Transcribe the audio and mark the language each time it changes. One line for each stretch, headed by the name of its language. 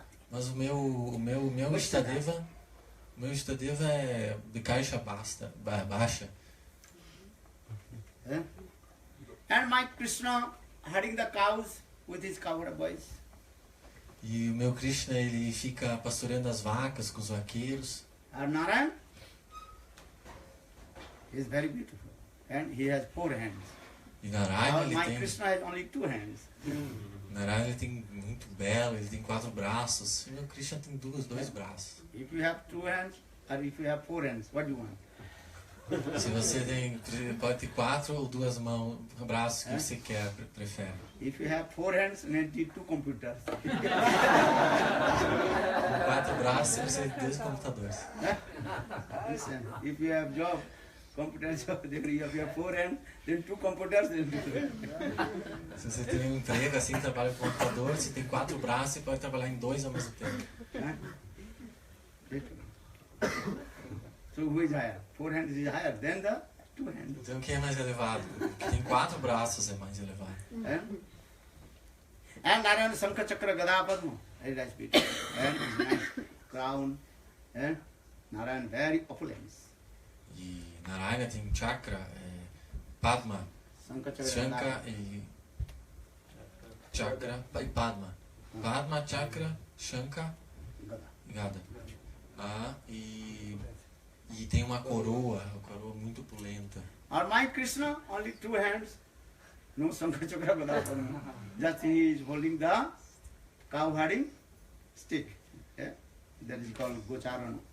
Portuguese: Mas o meu Istadeva é de caixa baixa.
English: And my Krishna herding the cows with his cowherd boys.
Portuguese: E o meu Krishna ele fica pastoreando as vacas com os vaqueiros.
English: And Narayan is very beautiful, and he has 4 hands.
Portuguese: E Narayana ele
English: My
Portuguese: tem
English: Krishna has only 2 hands.
Portuguese: Narayana ele tem muito belo, ele tem 4 braços. E o meu Krishna tem dois braços.
English: If you have 2 hands or if you have 4 hands, what do you want?
Portuguese: Se você pode ter 4 ou 2 mãos, braços que você prefere.
English: If you have 4 hands, you need 2 computers.
Portuguese: Com 4 braços, você precisa de 2 computadores.
English: Listen, if you have job, computer job, then if you have 4 hands, then 2 computers.
Portuguese: Se você tem um emprego assim, trabalha com computador, você tem 4 braços, você pode trabalhar em 2 ao mesmo tempo.
English: So who is higher? 4 hands is higher than the 2 hands.
Portuguese: Então quem é mais elevado? Quem tem 4 braços é mais elevado.
English: And Narayana Sankha Chakra Gada Padma, very nice beautiful. And his nice crown. Narayana very opulence.
Portuguese: E Narayana tem chakra, Padma, Sankha Shankha e chakra e Padma. Padma, chakra, Shankha e Gada. E tem uma coroa muito opulenta.
English: Or my Krishna, only 2 hands, no Sankha Chakra Gada Padma. Just he is holding the cow herding stick. That is called Gocharana.